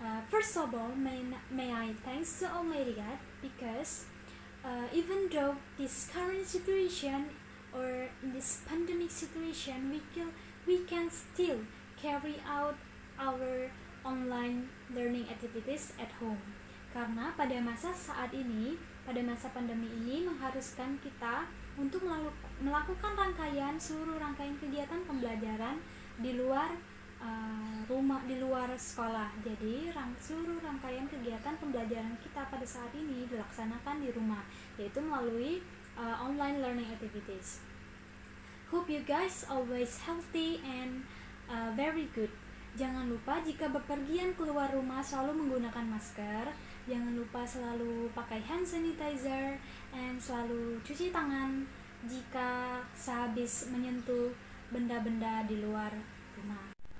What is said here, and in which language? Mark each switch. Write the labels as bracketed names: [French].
[English] First of all, may I thanks to Almighty God because even though this current situation or in this pandemic situation, we can still carry out our online learning activities at home. [Indonesian] Karena pada masa saat ini, pada masa pandemi ini mengharuskan kita untuk melakukan seluruh rangkaian kegiatan pembelajaran di luar rumah, di luar sekolah. Jadi seluruh rangkaian kegiatan pembelajaran kita pada saat ini dilaksanakan di rumah, yaitu melalui online learning activities. [English] Hope you guys always healthy and very good. [Indonesian] Jangan lupa jika bepergian keluar rumah selalu menggunakan masker. Jangan lupa selalu pakai hand sanitizer and selalu cuci tangan jika sehabis menyentuh benda-benda di luar rumah.